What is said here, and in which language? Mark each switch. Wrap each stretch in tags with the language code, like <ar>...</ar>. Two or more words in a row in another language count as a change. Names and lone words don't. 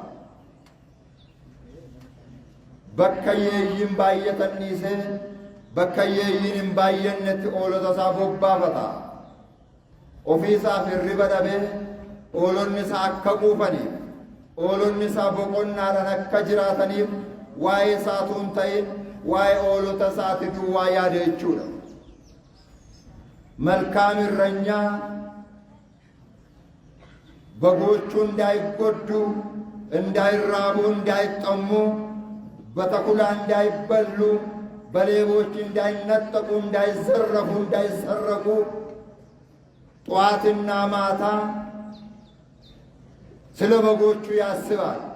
<om>Bakka yeeyyiin baay'atan dhiisee bakka yeeyyiin hin baay'annetti oolota isaa bobbaafata. Ofii isaaf hirriba dhabee oolonni isaa akka quufaniif oolonni isaa boqonnaadhaan akka jiraataniif waa'ee isaatu hin ta'in waa'ee oolota isaatiif waa yaada jechuudha.</om> <am>መልካም እረኛ በጎቹ እንዳይጎዱ እንዳይራቡ እንዳይጠሙ በተኩላ እንዳይበሉ በሌቦች እንዳይነጠቁ እንዳይዘረፉ እንዳይሰረቁ ጠዋትና ማታ ስለ በጎቹ ያስባል።</am>